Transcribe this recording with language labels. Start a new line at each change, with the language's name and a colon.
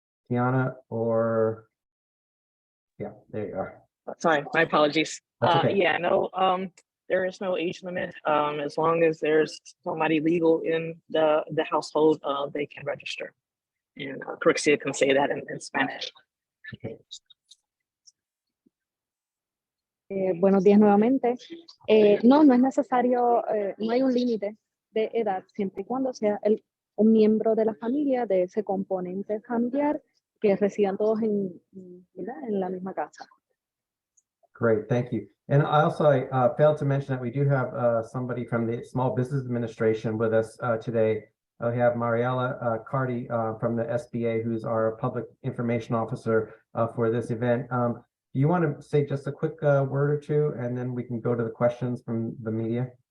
English: Tiana, or yeah, there you are. Sorry, my apologies. That's okay. Yeah, no, there is no age limit. As long as there's somebody legal in the household, they can register. And Karixia can say that in Spanish. Okay.
Spanish: Buenos días nuevamente. No es necesario, no hay un límite de edad, siempre y cuando sea un miembro de la familia, de ese componente familiar, que residan todos en la misma casa.
English: Great, thank you. And I also failed to mention that we do have somebody from the Small Business Administration with us today. We have Marielli Carty from the SBA, who's our Public Information Officer for this event. Do you want to say just a quick word or two, and then we can go to the questions from the media?